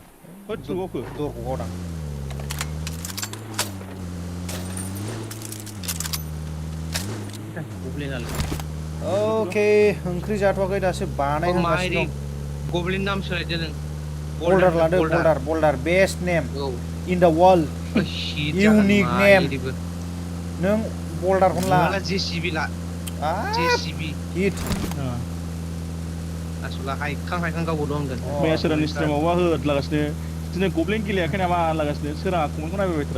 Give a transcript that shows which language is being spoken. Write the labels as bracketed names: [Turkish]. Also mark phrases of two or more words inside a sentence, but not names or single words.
[Bodo] होद सोबावखो दरखौ गावदां अके ओंख्रि जाथ'वाखै दासो बानायहांगासिनो दं गब्लिन नाम सोलायदो नों बल्डार लादो बल्डार [English] best name in the world unique name [Bodo] नों बल्डारखौनो ला जेसिबि ला जेसिबि हिट आसला हायखां गावबो दं होनगोन मैया सोरांनि स्ट्रिमावबा होदलागासिनो दिनै गब्लेन गेलेयाखै नामा लागासिनो सोराङा कमेन्टखौ नायबाय थारा